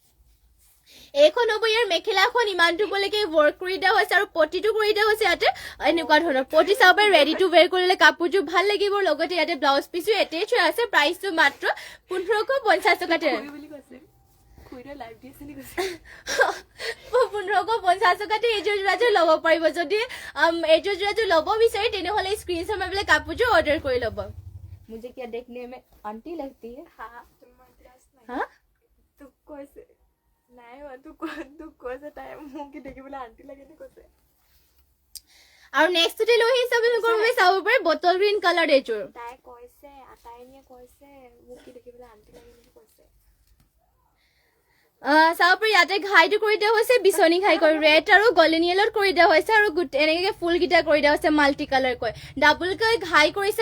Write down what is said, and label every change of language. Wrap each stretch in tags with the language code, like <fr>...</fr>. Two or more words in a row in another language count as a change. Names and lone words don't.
<as>এইখন হ'ব ইয়াৰ মেখেলাখন ইমানটো উপলৈকে ৱৰ্ক কৰি দিয়া হৈছে আৰু পটিটো কৰি দিয়া হৈছে ইয়াতে এনেকুৱা ধৰণৰ পটি চাবে</as> <en>ready to wear</en> <as>কৰিলে কাপোৰযোৰ ভাল লাগিব লগতে ইয়াতে ব্লাউজ পিছো এটেচ হৈ আছে প্ৰাইচটো মাত্ৰ 1550 টকাতে 1550 টকাতে এইযোৰ যোৰাযোৰ ল'ব পাৰিব যদি এইযোৰ যোৰাযোৰ ল'ব বিচাৰে তেনেহ'লে স্ক্ৰীনশ্বট মাৰি পেলাই কাপোৰযোৰ অৰ্ডাৰ কৰি ল'ব</as> <hi>मुझे क्या देखने में आंटी लगती है हाँ हाँ तू कैसे</hi> <as>নাই তু কৈছে তাই মোক কি দেখিবলৈ আন্টি লাগে নে কৈছে আৰু নেক্সটতে লৈ আহিছে আপোনালোকৰ বাবে চাব পাৰে</as> <en>bottle green colour</en> <as>এইযোৰ তাই কৈছে আটাইনিয়ে কৈছে মোক কি দেখিবলৈ আন্টি লাগে নে কৈছে চাব পাৰে ইয়াতে ঘাইটো কৰি দিয়া হৈছে বিচনী ঘাই কৰি ৰেড আৰু গল্ডেন য়েলত কৰি দিয়া হৈছে আৰু এনেকৈ ফুলকেইটা কৰি দিয়া হৈছে মাল্টি কালাৰকৈ ডাবলকৈ ঘাই কৰিছে</as>